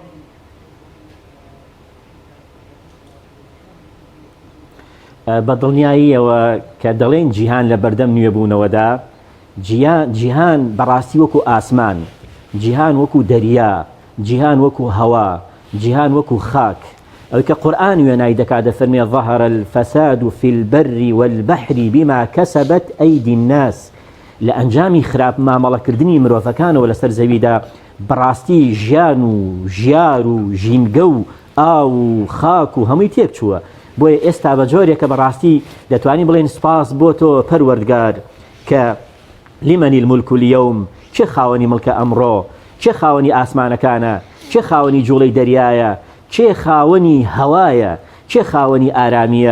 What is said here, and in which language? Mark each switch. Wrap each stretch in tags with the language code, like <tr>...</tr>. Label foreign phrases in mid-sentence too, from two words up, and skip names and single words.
<ckb>بە دڵنیاییەوە کە دەڵێن جیهان لە بەردەم نوێبوونەوەدا، جیهان بەڕاستی وەکو ئاسمان، جیهان وەکو دەریا، جیهان وەکو هەوا، جیهان وەکو خاک. ئەوەی کە قورئان وێنای دەکات دەفەرمێ</ckb> <ar>ظهر الفساد في البر والبحر بما كسبت أيدي الناس.</ar> <ckb>لە ئەنجامی خراپ مامەڵەکردنی مرۆڤەکانەوە لەسەر زەویدا بەڕاستی ژیان و ژیار و ژینگە و ئاو و خاک و هەمووی تێک چووە. بۆیە ئێستا بە جۆرێکە بەڕاستی دەتوانین بڵێن سپاس بۆ تۆ پەروەردگار کە</ckb> <ar>لیمەنی المولک اليوم،</ar> <ckb>چه خاوەنی مڵکە ئەمڕۆ، چه خاوەنی ئاسمانەکانە، چه خاوەنی جوڵەی دەریایە، چه خاوەنی هەوایە، چه خاوەنی ئارامیە.</ckb>